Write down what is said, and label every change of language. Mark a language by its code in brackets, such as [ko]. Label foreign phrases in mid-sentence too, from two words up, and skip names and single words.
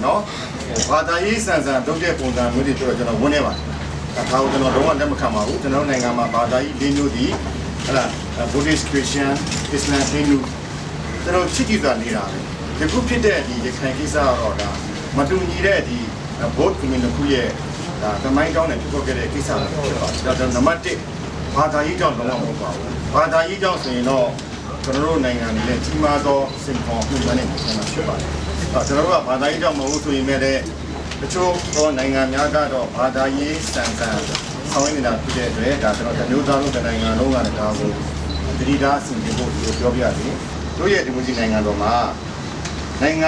[my] နော်။ဘာသာရေးဆန်ဆန်တုံးတဲ့ပုံစံမျိုးတွေပြောကျွန်တော်ဝင်နေပါတယ်။ဒါကိုကျွန်တော်တော့လက်မခံပါဘူး။ကျွန်တော်နိုင်ငံမှာဘာသာရေး၄မျိုးဒီဟဲ့လား [en] Buddhist Christian Islam [my] ၄မျိုးကျွန်တော်ချစ်ကြည်စွာနေတာပဲ။ဒီခုဖြစ်တဲ့ဒီရခိုင်ကိစ္စတော့ဒါမတူညီတဲ့ဒီ [en] both community [my] ခုရဲ့ဒါသမိုင်းကြောင်းနဲ့ဖြစ်ပေါ်ခဲ့တဲ့ကိစ္စတွေဖြစ်ပါတယ်။ဒါကြောင့်နံပါတ်1ဘာသာရေးကြောင့်လုံးဝမဟုတ်ပါဘူး။ဘာသာရေးကြောင့်ဆိုရင်တော့ကျွန် တော်တို့နိုင်ငံတွေနဲ့ကြီးမားသောစိန်ခေါ်မှုတွေနဲ့ဆက်ဆံဖြစ်ပါတယ်။ကျွန်တော်တို့ကဘာသာရေးကြောင့်မဟုတ်ဆိုရင်လည်းတချို့သောနိုင်ငံများကတော့ဘာသာရေးစံတန်ဆောင်ရနေတာဖြစ်တဲ့အတွက်ဒါကျွန်တော်မျိုးသားတို့နိုင်ငံလုံးကလည်းဒါကိုတတိထားအစီအစဉ်ဖို့ပြောပြရတယ်။တို့ရဲ့ဒီမိုကရေစီနိုင်ငံတော်မှာနိုင်ငံ